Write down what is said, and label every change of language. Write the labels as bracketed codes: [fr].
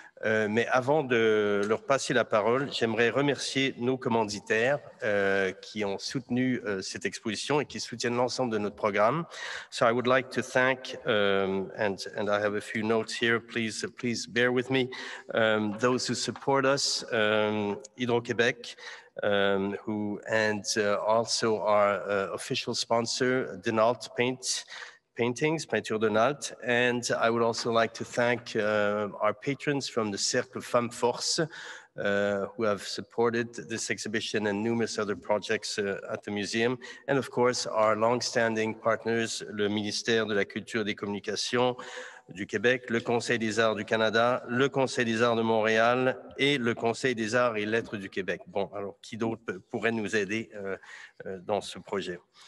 [fr] Mais avant de leur passer la parole, j'aimerais remercier nos commanditaires qui ont soutenu cette exposition et qui soutiennent l'ensemble de notre programme. [en] So I would like to thank, and I have a few notes here, please bear with me, those who support us, Hydro-Québec, who also our official sponsor, Denault Paintings, Peinture Denault. And I would also like to thank our patrons from the Cercle Femmes Force, who have supported this exhibition and numerous other projects at the museum. And of course, our long-standing partners, le ministère de la Culture et des Communications du Québec, le Conseil des Arts du Canada, le Conseil des Arts de Montréal et le Conseil des Arts et Lettres du Québec. [fr] Bon, alors qui d'autre pourrait nous aider dans ce projet?